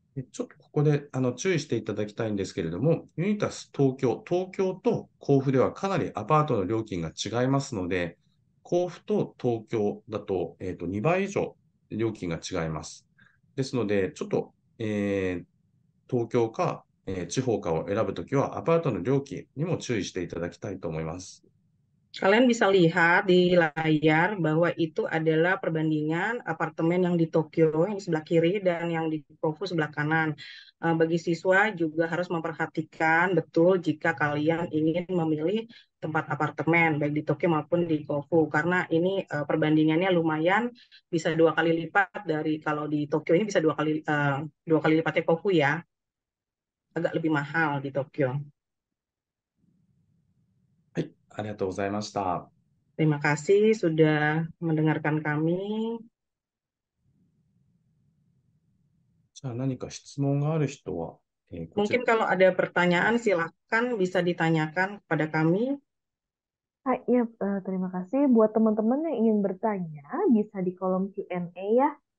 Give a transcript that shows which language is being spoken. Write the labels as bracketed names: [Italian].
[Japanese] ちょっとここで注意していただきたいんですけれども、ユニタス東京と甲府ではかなりアパートの料金が違いますので、甲府と東京だと、2倍以上料金が違います。ですので、ちょっと、東京か、地方かを選ぶときは、アパートの料金にも注意していただきたいと思います。 [Indonesian] Kalian bisa lihat di layar bahwa itu adalah perbandingan apartemen yang di Tokyo yang di sebelah kiri dan yang di Kofu sebelah kanan. Bagi siswa juga harus memperhatikan betul jika kalian ingin memilih tempat apartemen baik di Tokyo maupun di Kofu, karena ini perbandingannya lumayan, bisa 2 kali lipat dari kalau di Tokyo ini bisa 2 kali lipatnya Kofu ya, agak lebih mahal di Tokyo. [Japanese] ありがとうございました。 [Indonesian] Terima kasih sudah mendengarkan kami. [Japanese] じゃあ何か質問がある人は、 [Indonesian] Mungkin kalau ada pertanyaan silakan bisa ditanyakan kepada kami. Hai, ya, terima kasih. Buat teman-teman yang ingin bertanya, bisa di kolom Q&A ya.